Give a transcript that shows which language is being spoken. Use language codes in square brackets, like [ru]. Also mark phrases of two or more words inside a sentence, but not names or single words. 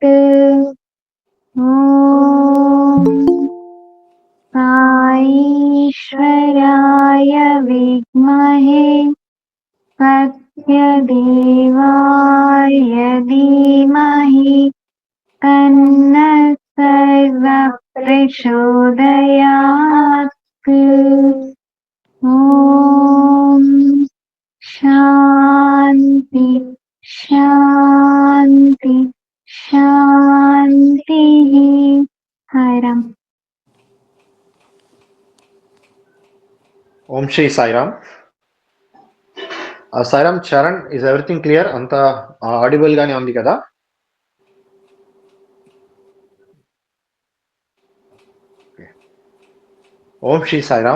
[sa] ॐ ईश्वराय विद्महे सत्यदेवाय धीमहि तन्नः सर्वः प्रचोदयात्। ॐ शान्ति शान्ति शान्तिः। साईराम। [te] ఓం శ్రీ సాయిరామ్. [en] సాయిరామ్ చరణ్, is everything clear? [te] అంతా ఆడిబుల్ గానే ఉంది కదా? ఓం శ్రీ సాయిరామ్.